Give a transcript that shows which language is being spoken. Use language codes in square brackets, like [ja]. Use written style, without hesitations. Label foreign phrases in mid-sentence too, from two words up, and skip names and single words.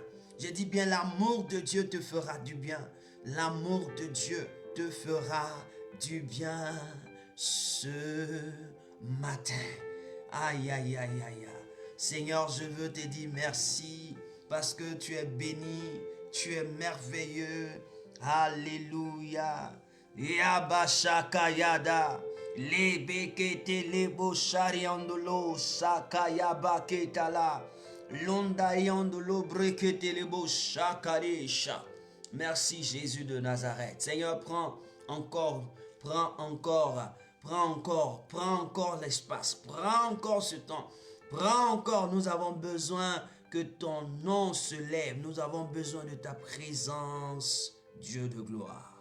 [fr] Je dis bien, l'amour de Dieu te fera du bien. L'amour de Dieu te fera du bien ce matin. Aïe, aïe, aïe, aïe. Seigneur, je veux te dire merci parce que tu es béni, tu es merveilleux. Alléluia. Yabashakayada. Lebekete lebo shariandolo sakayaba ketala. Londayandolo brekete lebo shakaresha. Merci Jésus de Nazareth. Seigneur, prends encore l'espace, prends encore ce temps, prends encore, nous avons besoin que ton nom se lève, nous avons besoin de ta présence, Dieu de gloire.